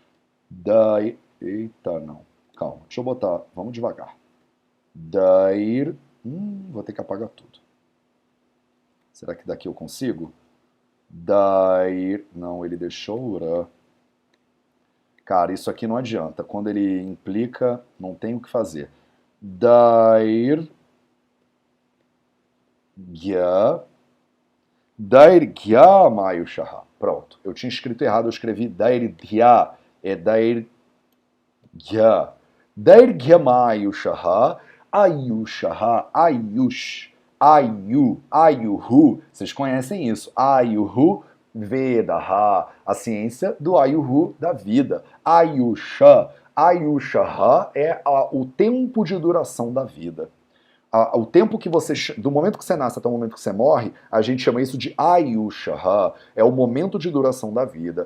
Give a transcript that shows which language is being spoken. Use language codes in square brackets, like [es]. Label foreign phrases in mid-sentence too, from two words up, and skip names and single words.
[pt] Eita, não. Calma, deixa eu botar. Vamos devagar. Vou ter que apagar tudo. Será que daqui eu consigo? Não, ele deixou o Ura. Cara, isso aqui não adianta. Quando ele implica, não tem o que fazer. [sa] दैर्घ्य। दैर्घ्य मायुषः. [pt] Pronto. Eu tinha escrito errado, eu escrevi Dairgya. É [sa] दैर्घ्य। दैर्घ्य मायुषः. आयुषः। आयुः. [pt] Vocês conhecem isso. Ayuhu. Vedaha, a ciência do Ayuhu, da vida. Ayushaha é o tempo de duração da vida. O tempo que do momento que você nasce até o momento que você morre, a gente chama isso de Ayushaha, é o momento de duração da vida.